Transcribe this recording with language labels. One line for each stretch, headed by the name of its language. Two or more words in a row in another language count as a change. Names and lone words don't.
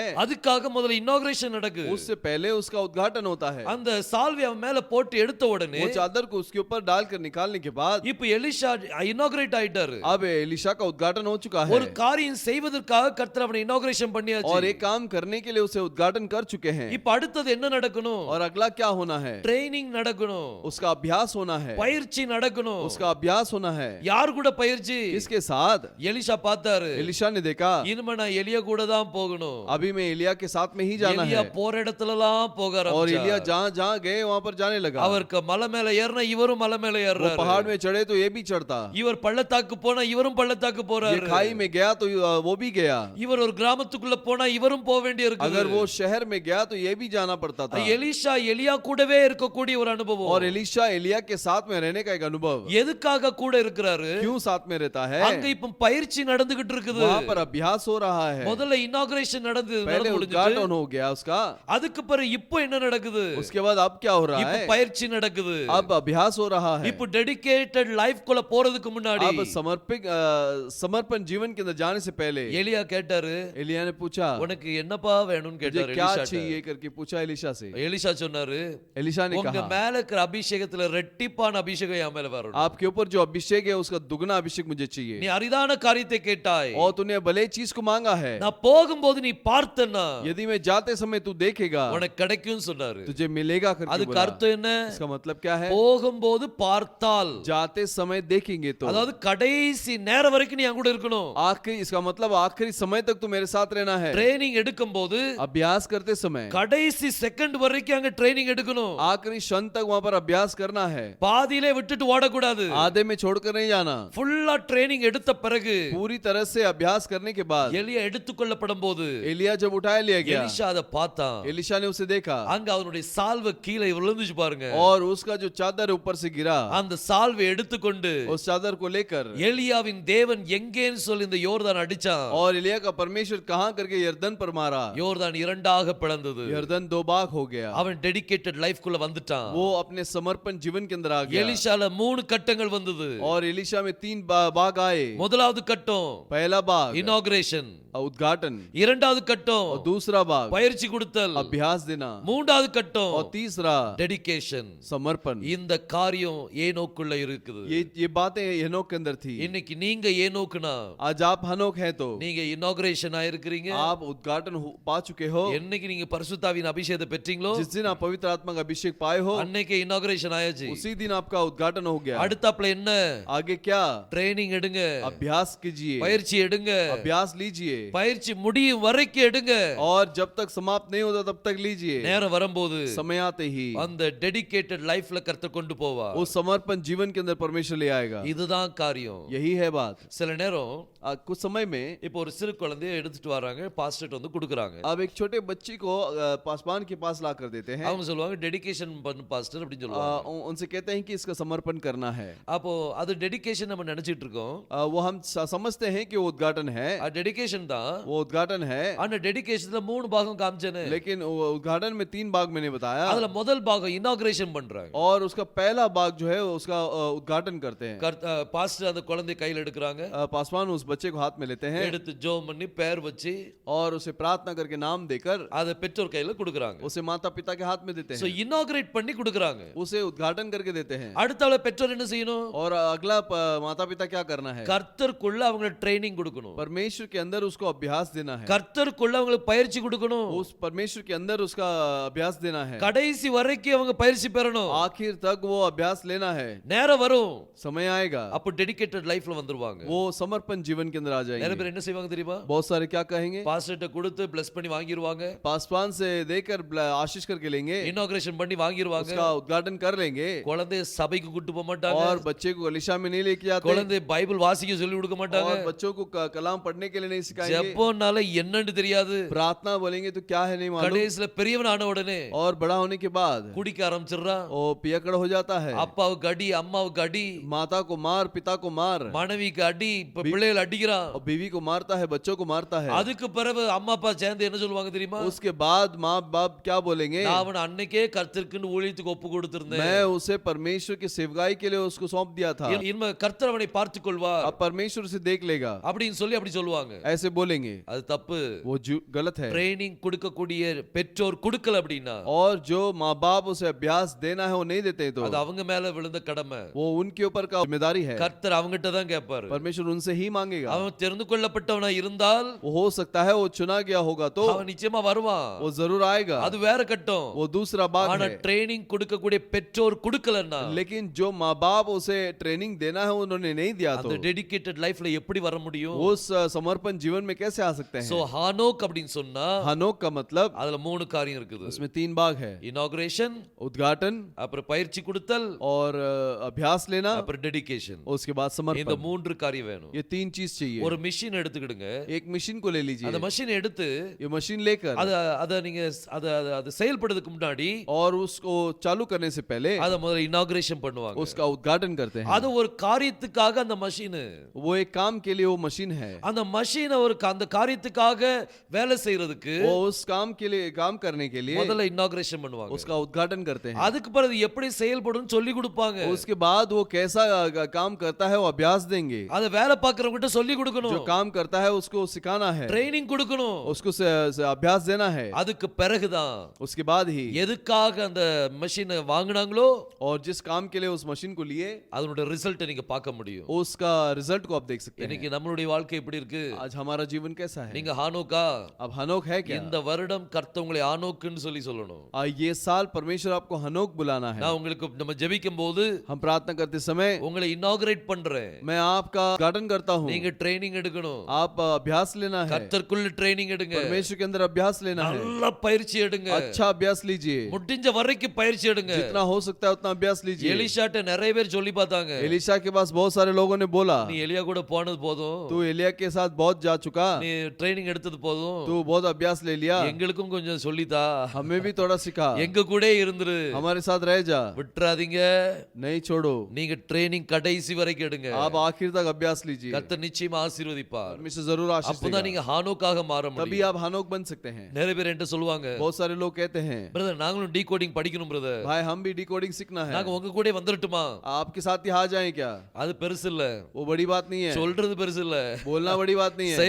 Tamil: அதுக்காக முதல்ல இனாகுரேஷன் நடக்கு.
Hindi: उससे पहले उसका उद्घाटन होता है।
Tamil: அந்த சால்வை அவன் மேல போட்டு எடுத்த உடனே
Hindi: वो चादर को उसके ऊपर डालकर निकालने के बाद
Tamil: இப்போ எலிஷா இனாகுரேட் ஆயிட்டாரு.
Hindi: अब एलिशा का उद्घाटन हो चुका है।
Tamil: ஒரு காரியம் செய்வதற்காக கர்த்தர் அவனை இனாகுரேஷன் பண்ணியாச்சு.
Hindi: और एक काम करने के लिए उसे उद्घाटन कर चुके हैं।
Tamil: இப்போ அடுத்து என்ன நடக்கணும்?
Hindi: और अगला क्या होना है?
Tamil: ட்ரைனிங் நடக்கணும்,
Hindi: उसका अभ्यास होना है।
Tamil: பயிற்சி நடக்கணும்.
Hindi: उसका अभ्यास होना है।
Tamil: யார் கூட பயிற்சி?
Hindi: किसके साथ?
Tamil: எலிஷா பார்த்தாரு.
Hindi: एलिशा ने देखा,
Tamil: இனிமே நான் எலியா கூட தான் போகணும்.
Hindi: अभी मैं एलिया के साथ में ही जाना
Tamil: எலியா
Hindi: है।
Tamil: போற இடத்துலலாம் போக
Hindi: और
Tamil: ஆரம்பிச்சார்.
Hindi: एलिया जहाँ जहाँ गए वहाँ पर जाने लगा।
Tamil: அவருக்கு மலை மேல ஏறினா இவரும் மலை மேல
Hindi: वो
Tamil: ஏறுறாரு.
Hindi: पहाड़ में चढ़े तो ये भी चढ़ता।
Tamil: இவர் பள்ளத்தாக்கு போனா இவரும் பள்ளத்தாக்கு
Hindi: ये
Tamil: போறாரு.
Hindi: खाई में गया तो वो भी गया।
Tamil: இவர் ஒரு கிராமத்துக்குள்ள போனா இவரும் போக வேண்டி இருக்கு.
Hindi: अगर वो शहर में गया तो ये भी जाना पड़ता था।
Tamil: எலிஷா எலியா கூடவே இருக்கக்கூடிய ஒரு அனுபவம்.
Hindi: और एलिशा एलिया के साथ में रहने का एक अनुभव।
Tamil: எதுக்காக கூட இருக்கிறாரு?
Hindi: क्यों साथ में रहता है?
Tamil: அங்க இப்ப பயிற்சி நடந்துகிட்டு இருக்குது.
Hindi: वहाँ पर अभ्यास हो रहा है।
Tamil: முதல்ல இனாகுரேஷன்
Hindi: पहले
Tamil: நடந்து
Hindi: उद्घाटन हो गया उसका।
Tamil: அதுக்கு பிறகு இப்போ என்ன நடக்குது?
Hindi: उसके बाद अब क्या हो रहा
Tamil: இப்போ
Hindi: है?
Tamil: பயிற்சி நடக்குது.
Hindi: अब अभ्यास हो रहा है।
Tamil: இப்போ
English: dedicated life
Tamil: குள்ள போறதுக்கு முன்னாடி
Hindi: अब समर्पण जीवन के अंदर जाने से पहले
Tamil: எலியா கேட்டாரு,
Hindi: एलिया ने पूछा,
Tamil: உனக்கு என்னப்பா வேணும்னு
Hindi: मुझे
Tamil: கேட்டாரு
Hindi: क्या
Tamil: எலிஷாட்ட.
Hindi: चाहिए करके पूछा एलिशा से।
Tamil: எலிஷா சொன்னாரு,
Hindi: एलिशा ने
Tamil: உங்க
Hindi: कहा,
Tamil: மேல இருக்கிற அபிஷேகத்துல ரெட்டிப்பான அபிஷேகம் என் மேல வரணும்.
Hindi: आपके ऊपर जो अभिषेक है उसका दुगना अभिषेक मुझे
Tamil: நீ
Hindi: चाहिए।
Tamil: அரிதான காரியத்தை கேட்டாய்,
Hindi: और तूने भले चीज को मांगा है।
Tamil: நான் போகும்போது நீ பார்த்தனா
Hindi: यदि मैं जाते समय तू देखेगा
Tamil: உனக்கு கிடைக்கும்னு சொன்னாரு.
Hindi: तुझे मिलेगा करके
Tamil: அதுக்கு
Hindi: बोला।
Tamil: அர்த்தம் என்ன?
Hindi: इसका मतलब क्या है?
Tamil: போகும்போது பார்த்தால்,
Hindi: जाते समय देखेंगे तो
Tamil: அதாவது கடைசி நேரம் வரைக்கும் நீ என் கூட இருக்கணும்.
Hindi: आखिरी, इसका मतलब आखिरी समय तक तू मेरे साथ रहना है।
Tamil: ட்ரைனிங் எடுக்கும்போது
Hindi: अभ्यास करते समय
Tamil: கடைசி செகண்ட் வரைக்கும் அங்க ட்ரைனிங் எடுக்கணும்.
Hindi: आखिरी क्षण तक वहाँ पर अभ्यास करना है।
Tamil: பாதியிலே விட்டுட்டு ஓடக்கூடாது.
Hindi: आधे में छोड़कर नहीं जाना।
Tamil: ஃபுல்லா ட்ரைனிங் எடுத்த பிறகு
Hindi: पूरी तरह से अभ्यास करने के बाद
Tamil: எலியா எடுத்துக்கொள்ளப்படும் போது
Hindi: एलिया जब उठाया लिया गया,
Tamil: எலிஷா அதை பார்த்தான்.
Hindi: एलिशा ने उसे देखा,
Tamil: அங்க அவனுடைய சால்வை கீழே விழுந்துச்சு பாருங்க.
Hindi: और उसका जो चादर ऊपर से गिरा,
Tamil: அந்த சால்வை எடுத்துக்கொண்டு
Hindi: उस चादर को लेकर
Tamil: எலியாவின் தேவன் எங்கேன்னு சொல்லி இந்த யோர்தான் அடிச்சான்.
Hindi: और एलिया का परमेश्वर कहां करके यरदन पर मारा,
Tamil: யோர்தான் இரண்டாக பிளந்தது.
Hindi: यरदन दो भाग हो गया,
Tamil: அவன்
English: dedicated life
Tamil: குள்ள வந்துட்டான்.
Hindi: वो अपने समर्पण जीवन के अंदर आ गया।
Tamil: எலிஷால 3 கட்டங்கள் வந்தது.
Hindi: और एलिशा में 3 भाग आए।
Tamil: முதலாவது கட்டம்
Hindi: पहला भाग
Tamil: இனாகுரேஷன்,
Hindi: उद्घाटन,
Tamil: இரண்டாவது கட்டம்
Hindi: और दूसरा भाग
Tamil: பயிற்சி கொடுத்தல்,
Hindi: अभ्यास देना,
Tamil: மூன்றாவது கட்டம்
Hindi: और तीसरा
Tamil: டெடிகேஷன்,
Hindi: समर्पण।
Tamil: இந்த காரியம் ஏனோக்குள்ள இருக்குது.
Hindi: ये बातें हेनोक के अंदर थी।
Tamil: இன்னைக்கு நீங்க ஏனோக்குனா
Hindi: आज आप हनोक हैं तो
Tamil: நீங்க இனாகுரேஷன் ஆயிருக்கிறீங்க.
Hindi: आप उद्घाटन पा चुके हो।
Tamil: என்னைக்கு நீங்க பரிசுத்தாவின் அபிஷேகத்தை பெற்றீங்களோ
Hindi: जिस दिन आप पवित्र आत्मा का अभिषेक पाए हो,
Tamil: அன்னைக்கு இனாகுரேஷன் ஆயாச்சு.
Hindi: उसी दिन आपका उद्घाटन हो गया।
Tamil: அடுத்தாப்ல என்ன?
Hindi: आगे क्या?
Tamil: ட்ரைனிங் எடுங்க,
Hindi: अभ्यास कीजिए,
Tamil: பயிற்சி எடுங்க,
Hindi: अभ्यास लीजिए,
Tamil: பயிற்சி முடியும் வரைக்கும் எடுங்க.
Hindi: और जब तक समाप्त नहीं होता तब तक लीजिए।
Tamil: நேரம் வரும்போது
Hindi: समय आते ही
Tamil: அந்த
English: dedicated lifeல
Tamil: கர்த்தர் கொண்டு போவா.
Hindi: उस समर्पण जीवन के अंदर परमेश्वर ले आएगा।
Tamil: இதுதான் காரியம்.
Hindi: यही है बात।
Tamil: சில நேரம்
Hindi: कुछ समय में
Tamil: இப்போ ஒரு சிறு குழந்தையை எடுத்துட்டு வராங்க, பாஸ்டர் வந்து கொடுக்குறாங்க.
Hindi: अब एक छोटे बच्चे को पासवान के पास ला कर देते हैं।
Tamil: அவங்க சொல்லுவாங்க டெடிகேஷன் பண்ணு பாஸ்டர் அப்படின்னு சொல்லுவாங்க.
Hindi: उनसे कहते हैं कि इसका समर्पण करना है।
Tamil: அப்போ அது டெடிகேஷன் நம்ம நினைச்சிட்டு இருக்கோம்.
Hindi: वो हम समझते हैं कि वो उद्घाटन है,
Tamil: அது டெடிகேஷன் தான்.
Hindi: वो उद्घाटन है,
Tamil: ஆனா டெடிகேஷன்ல 3 பாகம் காமிச்சேனே.
Hindi: लेकिन वो उद्घाटन में 3 भाग मैंने बताया।
Tamil: அதுல முதல் பாகம் இனாகுரேஷன் பண்றாங்க.
Hindi: और उसका पहला भाग जो है उसका उद्घाटन करते हैं।
Tamil: பாஸ்டர் அந்த குழந்தையை கையில எடுக்கறாங்க.
Hindi: पासवान उस बच्चे को हाथ में लेते हैं,
Tamil: எடுத்து ஜெபம் பண்ணி பேர் வச்சு
Hindi: और उसे प्रार्थना करके नाम देकर
Tamil: அதை பெற்றோர் கையில கொடுக்கறாங்க.
Hindi: उसे माता पिता के हाथ में देते
Tamil: சோ
Hindi: हैं।
Tamil: இனாகுரேட் பண்ணி கொடுக்கறாங்க.
Hindi: उसे उद्घाटन करके देते हैं।
Tamil: அடுத்தால பெற்றோர் என்ன செய்யணும்?
Hindi: और अगला माता पिता क्या करना है?
Tamil: கர்த்தருக்குள்ள அவங்க ட்ரைனிங் கொடுக்கணும்.
Hindi: परमेश्वर के अंदर उसको अभ्यास देना है।
Tamil: கர்த்தருக்குள்ள அவங்களுக்கு பயிற்சி கொடுக்கணும்.
Hindi: उस परमेश्वर के अंदर उसका अभ्यास देना है।
Tamil: கடைசி வரைக்கும் அவங்க பயிற்சி பெறணும்.
Hindi: आखिर तक वो अभ्यास लेना है।
Tamil: நேரம் வரும்,
Hindi: समय आएगा,
Tamil: அப்ப
English: dedicated lifeல
Tamil: வந்துருவாங்க.
Hindi: वो समर्पण जीवन के अंदर आ
Tamil: நிறைய
Hindi: जाएंगे।
Tamil: பேர் என்ன செய்வாங்க தெரியுமா?
Hindi: बहुत सारे क्या कहेंगे?
Tamil: பாஸ்டர்ட்ட கொடுத்து பிளஸ் பண்ணி வாங்கிடுவாங்க,
Hindi: पासवान से देकर आशीष करके लेंगे,
Tamil: இனாகுரேஷன் பண்ணி வாங்கிடுவாங்க.
Hindi: उसका उद्घाटन कर लेंगे,
Tamil: குழந்தைய சபைக்கு கூட்டி போக மாட்டாங்க.
Hindi: और बच्चे को कलीसिया में नहीं लेके जाते,
Tamil: குழந்தை பைபிள் வாசிக்க சொல்லி கொடுக்க மாட்டாங்க.
Hindi: और बच्चों को कलाम पढ़ने के लिए नहीं सिखाएंगे।
Tamil: ஜெபம்னால என்னன்னு தெரியாது.
Hindi: प्रार्थना बोलेंगे तो क्या है नहीं मालूम।
Tamil: கடைசில பெரியவன் ஆன உடனே
Hindi: और बड़ा होने के बाद
Tamil: குடிக்க ஆரம்பிச்சிடுறான்.
Hindi: वो पियकड़ हो जाता है।
Tamil: அப்பாவுக்கு அடி, அம்மாவுக்கு அடி,
Hindi: माता को मार, पिता को मार,
Tamil: மனைவிக்கு அடி, பிள்ளைகள் அடிக்கிறான்.
Hindi: और बीवी को मारता है, बच्चों को मारता है।
Tamil: அதுக்கு பிறகு அம்மா அப்பா சேர்ந்து என்ன சொல்லுவாங்க தெரியுமா?
Hindi: उसके बाद माँ बाप क्या बोलेंगे?
Tamil: நான் அவனை அன்னைக்கே கர்த்தருக்குன்னு ஊழியத்துக்கு ஒப்பு கொடுத்திருந்தேன்.
Hindi: मैं उसे परमेश्वर की सेवकाई के लिए उसको सौंप दिया था,
Tamil: இனிமே கர்த்தர் அவனை பார்த்துக் கொள்வார்
Hindi: अब परमेश्वर उसे देख लेगा,
Tamil: அப்படின்னு சொல்லி அப்படி சொல்லுவாங்க.
Hindi: ऐसे बोलेंगे।
Tamil: அது தப்பு.
Hindi: वो गलत है।
Tamil: ட்ரைனிங் கொடுக்கக்கூடிய பெற்றோர் கொடுக்கல அப்படின்னா
Hindi: और जो माँ बाप उसे अभ्यास देना है वो नहीं देते तो
Tamil: அது அவங்க மேல விழுந்த கடமை.
Hindi: वो उनके ऊपर का जिम्मेदारी है।
Tamil: கர்த்தர் அவங்கிட்ட தான் கேட்பாரு.
Hindi: परमेश्वर उनसे ही मांगेगा।
Tamil: அவன் தெரிந்து கொள்ளப்பட்டவனா இருந்தால்
Hindi: वो हो सकता है वो चुना गया होगा तो
Tamil: அவன் நிச்சயமா வருவான்.
Hindi: वो जरूर आएगा,
Tamil: அது வேற கட்டம்.
Hindi: वो दूसरा बात
Tamil: ஆனா
Hindi: है।
Tamil: ட்ரைனிங் கொடுக்கக்கூடிய பெற்றோர் கொடுக்கலன்னா
Hindi: लेकिन जो माँ बाप उसे ट्रेनिंग देना है उन्होंने नहीं दिया तो
Tamil: அந்த
English: dedicated lifeல
Tamil: எப்படி வர முடியும்?
Hindi: उस समर्पण जीवन में कैसे आ सकते
Tamil: சோ
Hindi: हैं?
Tamil: ஹானோக் அப்படின்னு சொன்னா
Hindi: हनोक का मतलब
Tamil: அதுல 3 காரியம் இருக்குது.
Hindi: उसमें 3 भाग है,
Tamil: இனாகுரேஷன்,
Hindi: उद्घाटन,
Tamil: அப்புறம் பயிற்சி கொடுத்தல்,
Hindi: और अभ्यास लेना,
Tamil: அப்புறம் டெடிகேஷன்.
Hindi: उसके बाद
Tamil: இந்த
Hindi: समर्पण।
Tamil: 3 காரியம் வேணும்.
Hindi: ये 3 चीज चाहिए।
Tamil: ஒரு மிஷின் எடுத்துக்கிடுங்க.
Hindi: एक मशीन को ले लीजिए,
Tamil: அந்த மிஷினை எடுத்து
Hindi: ये मशीन लेकर
Tamil: அத நீங்க அது செயல்படுறதுக்கு முன்னாடி
Hindi: और उसको चालू करने से पहले
Tamil: அத முதல்ல இனாகுரேஷன் பண்ணுவாங்க.
Hindi: उसका उद्घाटन करते हैं।
Tamil: அது ஒரு காரியத்துக்காக அந்த மஷின்,
Hindi: वो एक काम के लिए वो मशीन है,
Tamil: அந்த மஷினை ஒரு அந்த காரியத்துக்காக வேலை செய்யறதுக்கு
Hindi: वो उस काम के लिए काम करने के लिए
Tamil: முதல்ல இனாகுரேஷன் பண்ணுவாங்க.
Hindi: उसका उद्घाटन करते हैं।
Tamil: அதுக்கு பிறகு எப்படி செயல்படும் சொல்லி கொடுப்பாங்க.
Hindi: उसके बाद वो कैसा काम करता है वो अभ्यास देंगे।
Tamil: அத வேலை பார்க்கறவங்கிட்ட சொல்லி கொடுக்கணும்.
Hindi: जो काम करता है उसको सिखाना है,
Tamil: ட்ரைனிங் கொடுக்கணும்.
Hindi: उसको अभ्यास देना है।
Tamil: அதுக்கு பிறகுதான்
Hindi: उसके बाद ही
Tamil: எதுக்காக அந்த மெஷினை வாங்குனாங்களோ
Hindi: और जिस काम के लिए उस मशीन को लिए
Tamil: அதோட ரிசல்ட்டை நீங்க பார்க்க முடியும்.
Hindi: उसका रिजल्ट को आप देख सकते हैं।
Tamil: இன்னைக்கு நம்மளுடைய வாழ்க்கை எப்படி இருக்கு?
Hindi: आज हमारा जीवन कैसा है?
Tamil: நீங்க ஹானோக்கா?
Hindi: अब हनोक है क्या?
Tamil: இந்த வருடம் கர்த்தர் உங்களை ஆனோக்குன்னு சொல்லணும்.
Hindi: ये साल परमेश्वर आपको हनोक बुलाना है।
Tamil: நான் உங்களுக்கு நம்ம ஜெபிக்கும் போது
Hindi: हम प्रार्थना करते समय
Tamil: உங்களை இனாகுரேட் பண்றேன்.
Hindi: मैं आपका उद्घाटन करता हूँ।
Tamil: நீங்க நீங்க ட்ரைனிங் எடுக்கணும்.
Hindi: आप अभ्यास लेना है,
Tamil: கர்த்தருக்குள்ள ட்ரைனிங் எடுங்க.
Hindi: परमेश्वर के अंदर अभ्यास लेना है,
Tamil: நல்ல பயிற்சி எடுங்க.
Hindi: अच्छा अभ्यास लीजिए,
Tamil: முடிஞ்ச வரைக்கும் பயிற்சி எடுங்க.
Hindi: जितना हो सकता है उतना अभ्यास लीजिए।
Tamil: எலிஷாட்ட நிறைய பேர் சொல்லி பார்த்தாங்க,
Hindi: एलीशा के पास बहुत सारे लोगों ने बोला,
Tamil: நீ எலியா கூட போனது போதும்,
Hindi: तू एलिया के साथ बहुत जा चुका,
Tamil: நீ ட்ரைனிங் எடுத்தது போதும்,
Hindi: तू बहुत अभ्यास ले लिया,
Tamil: எங்களுக்கும் கொஞ்சம் சொல்லித்தா,
Hindi: हमें भी थोड़ा सिखा,
Tamil: எங்க கூட இருந்துரு,
Hindi: हमारे साथ रह जा,
Tamil: விட்டுறாதீங்க.
Hindi: नहीं छोड़ो।
Tamil: நீங்க ட்ரைனிங் கடைசி வரைக்கும் எடுங்க.
Hindi: आप आखिर तक अभ्यास लीजिए,
Tamil: கர்த்தர் நிச்சயமா ஆசீர்வதிப்பார்.
Hindi: परमेश्वर जरूर आशीष
Tamil: அப்பதான்
Hindi: देगा,
Tamil: நீங்க ஹானோக்காக மாற
Hindi: तभी
Tamil: முடியும்.
Hindi: आप हनोक बन सकते हैं।
Tamil: நிறைய பேர் என்கிட்ட சொல்லுவாங்க,
Hindi: बहुत सारे लोग कहते हैं,
Tamil: பிரதர் நாங்களும் டீகோடிங் படிக்கணும் பிரதர்,
Hindi: भाई हम भी डिकोडिंग सीखना है,
Tamil: நாங்க உங்க கூட வந்துரட்டுமா?
Hindi: आपके साथ ही आ जाएं क्या?
Tamil: அது பெருசு இல்ல,
Hindi: वो बड़ी बात नहीं है,
Tamil: சொல்றது பெருசு இல்ல,
Hindi: बोलना बड़ी बात नहीं है,